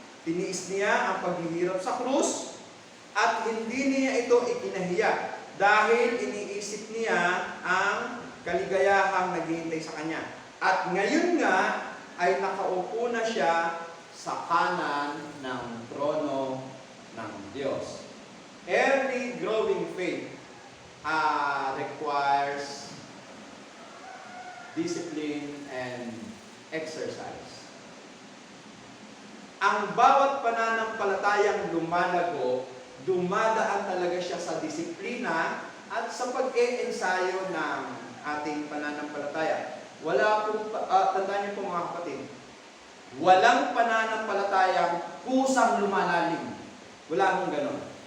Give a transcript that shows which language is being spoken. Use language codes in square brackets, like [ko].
[tl] Tiniis niya ang paghihirap sa krus at hindi niya ito ikinahiya dahil iniisip niya ang kaligayahang naghihintay sa kanya. At ngayon nga ay nakaupo na siya sa kanan ng trono ng Diyos. [en] Early growing faith requires discipline and exercise. [tl] Ang bawat pananampalatayang lumalago, dumadaan talaga siya sa disiplina at sa pag-e-ensayo ng ating pananampalataya. Wala po, tandaan niyo po mga kapatid, walang pananampalatayang kusang lumalalim. Wala akong ganon.